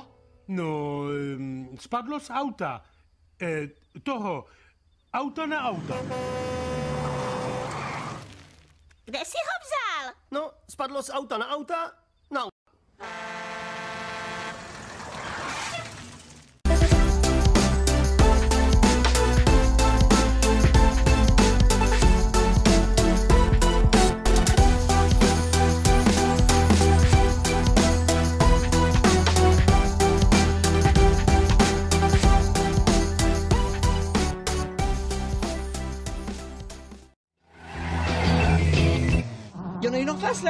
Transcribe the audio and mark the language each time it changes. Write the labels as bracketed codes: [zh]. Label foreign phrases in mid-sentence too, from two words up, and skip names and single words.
[cs] No, spadlo z auta. Auto na auto. Kde jsi ho vzal? No, spadlo z auta na auta, na auta. [fr] Il y en a une en face là.